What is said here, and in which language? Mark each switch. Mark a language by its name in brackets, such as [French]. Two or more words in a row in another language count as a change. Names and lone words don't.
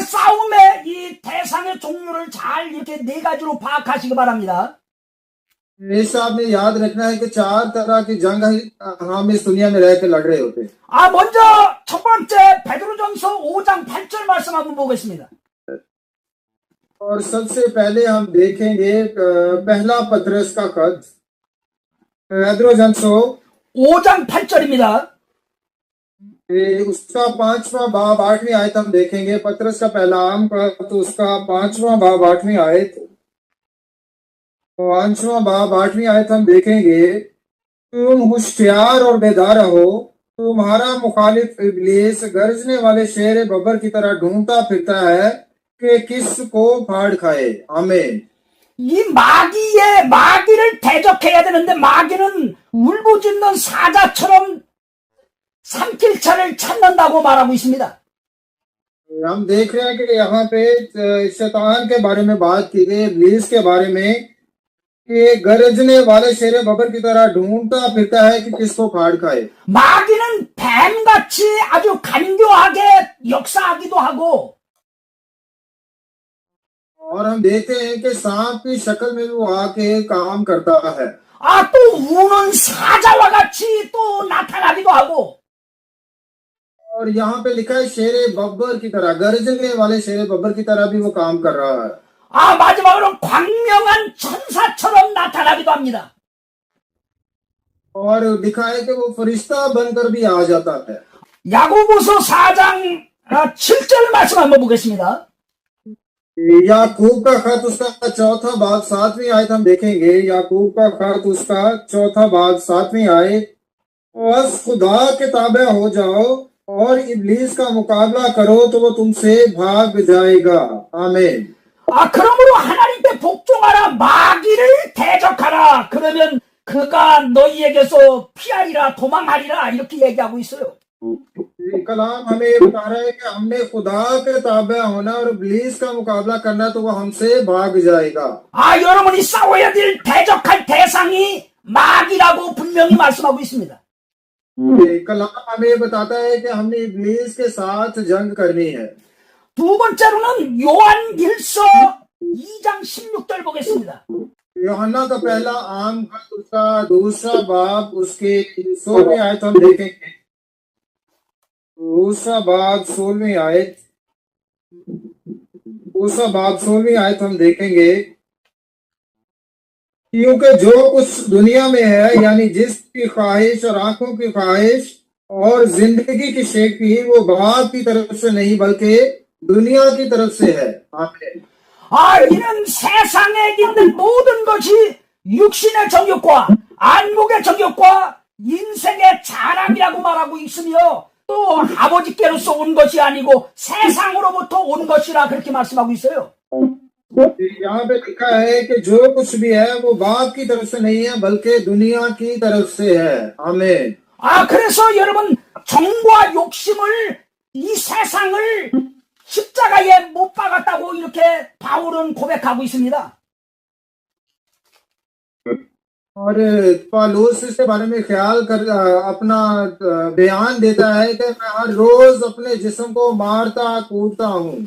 [Korean] 싸움의 이 대상의 종류를 잘 이렇게 네 가지로 파악하시기 바랍니다. [Urdu] اس آپ نے یاد رکھنا ہے کہ چار طرح کی جنگ ہم اس دنیا میں رہ کے لڑ رہے ہوتے ہیں हैं। [Korean] 먼저 첫 번째 베드로전서 5장 8절 말씀 한번 보겠습니다. [Urdu] اور سب سے پہلے ہم دیکھیں گے پہلا پطرس کا خط پیدروجنسو [Korean] 5장 8절입니다. [Urdu] اس کا پانچواں باب آٹھویں آیت ہم دیکھیں گے. پطرس کا پہلا عام تو اس کا پانچواں باب آٹھویں آیت، پانچواں باب آٹھویں آیت ہم دیکھیں گے. تم ہوشیار اور بیدار رہو، تمہارا مخالف ابلیس گرجنے والے شیر ببر کی طرح ڈھونڈتا پھرتا ہے کہ کس کو پھاڑ کھائے. आमीन। [Korean] 이 마귀를 대적해야 되는데 마귀는 울부짖는 사자처럼 삼킬차를 찾는다고 말하고 있습니다. [Urdu] ہم دیکھ رہے ہیں کہ یہاں پہ شیطان کے بارے میں بات کی گئی، ابلیس کے بارے میں، کہ گرجنے والے شیر ببر کی طرح ڈھونڈتا پھرتا ہے کہ کس کو پھاڑ کھائے. [Korean] 마귀는 뱀같이 아주 간교하게 역사하기도 하고 [Urdu] اور ہم دیکھتے ہیں کہ سانپ کی شکل میں وہ آ کے کام کرتا ہے. [Korean] 또 우는 사자와 같이 또 나타나기도 하고 [Urdu] اور یہاں پہ لکھا ہے شیرِ ببر کی طرح، گرجنے والے شیرِ ببر کی طرح بھی وہ کام کر رہا ہے. [Korean] 마지막으로 광명한 천사처럼 나타나기도 합니다. [Urdu] اور لکھا ہے کہ وہ فرشتہ بن کر بھی آ جاتا ہے. [Korean] 야고보서 4장 7절 말씀 한번 बो겠습니다. [Urdu] یعقوب کا خط اس کا چوتھا باب ساتویں آیت ہم دیکھیں گے. یعقوب کا خط اس کا چوتھا باب ساتویں آیت. بس خدا کے تابع ہو جاؤ اور ابلیس کا مقابلہ کرو تو وہ تم سے بھاگ جائے گا. आमीन। [Korean] 그러므로 하나님께 복종하라, 마귀를 대적하라. 그러면 그가 너희에게서 피하리라, 도망하리라, 이렇게 얘기하고 있어요. [Urdu] کلام ہمیں یہ بتا رہا ہے کہ ہم نے خدا کے تابع ہونا اور ابلیس کا مقابلہ کرنا تو وہ ہم سے بھاگ جائے گا. [Korean] 여러분이 싸워야 될 대적할 대상이 마귀라고 분명히 말씀하고 있습니다. [Urdu] کلام ہمیں یہ بتاتا ہے کہ ہم نے ابلیس کے ساتھ جنگ کرنی ہے. [Korean] 두 번째로는 요한일서 2장 16절 보겠습니다. [Urdu] یوحنا کا پہلا عام خط اس کا دوسرا باب اس کے سولہویں آیت ہم دیکھیں گے. دوسرا باب سولہویں آیت، دوسرا باب سولہویں آیت ہم دیکھیں گے. کیونکہ جو کچھ دنیا میں ہے، یعنی جس کی خواہش اور آنکھوں کی خواہش اور زندگی کی شیخی، وہ باپ کی طرف سے نہیں بلکہ دنیا کی طرف سے ہے. आमीन। [Korean] 이는 세상에 있는 모든 것이 육신의 정욕과 안목의 정욕과 인생의 자랑이라고 말하고 있으며 또 아버지께로서 온 것이 아니고 세상으로부터 온 것이라 그렇게 말씀하고 있어요. [Urdu] یہاں پہ لکھا ہے کہ جو کچھ بھی ہے وہ باپ کی طرف سے نہیں ہے بلکہ دنیا کی طرف سے ہے. आमीन। [Korean] 그래서 여러분, 정과 욕심을, 이 세상을 십자가에 못 박았다고 이렇게 바울은 고백하고 있습니다. [Urdu] اور پولس اس کے بارے میں خیال کر اپنا بیان دیتا ہے کہ میں ہر روز اپنے جسم کو مارتا کودتا ہوں.